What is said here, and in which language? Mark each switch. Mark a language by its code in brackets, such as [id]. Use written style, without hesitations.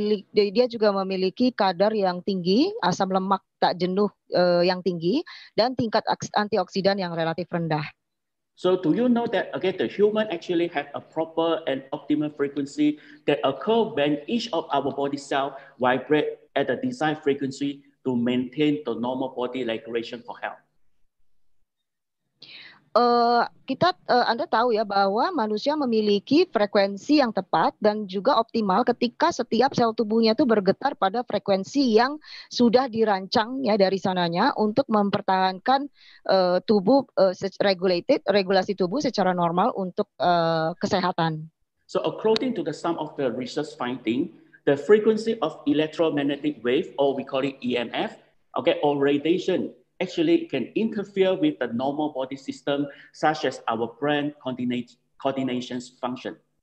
[id] Dia juga memiliki kadar yang tinggi, asam lemak tak jenuh yang tinggi, dan tingkat antioksidan yang relatif rendah. [en] So do you know that again the human actually have a proper and optimal frequency that occur when each of our body cell vibrate at the desired frequency to maintain the normal body regulation for health? [id] Anda tahu ya bahwa manusia memiliki frekuensi yang tepat dan juga optimal ketika setiap sel tubuhnya itu bergetar pada frekuensi yang sudah dirancang ya dari sananya untuk mempertahankan tubuh regulasi tubuh secara normal untuk kesehatan. [en] So according to some of the research finding, the frequency of electromagnetic wave, or we call it EMF, okay, or radiation, actually can interfere with the normal body system, such as our brain coordination function.